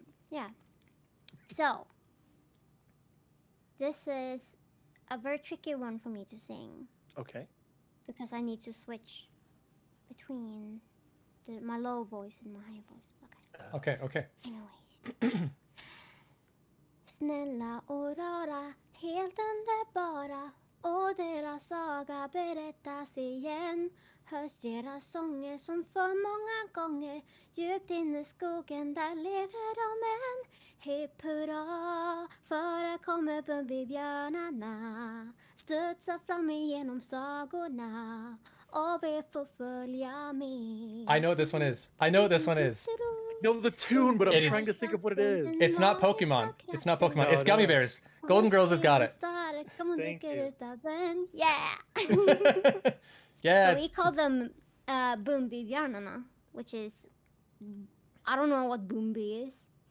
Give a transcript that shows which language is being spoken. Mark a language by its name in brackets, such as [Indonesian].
[English] Yeah. So this is a very tricky one for me to sing Okay. because I need to switch between my low voice and my high voice. Okay. Okay. Anyways. [Swedish] Snälla och rara, helt underbara, och deras saga berättas igen. Hörs deras sånger som för många gånger, djupt inne i skogen där lever de än. Hipp hurra, för här kommer Bumbibjörnarna, studsar fram igenom sagorna, och vi får följa med. [English] I know what this one is. I know what this one is. Know the tune, but I'm It is- trying to think of what it is. It's not Pokemon. It's not Pokemon. No, It's Gummy no. Bears. Golden Girls has got it. Thank you. Yeah. Yes. So we call them Bumbibjörnarna, which is, I don't know what Bumbi is.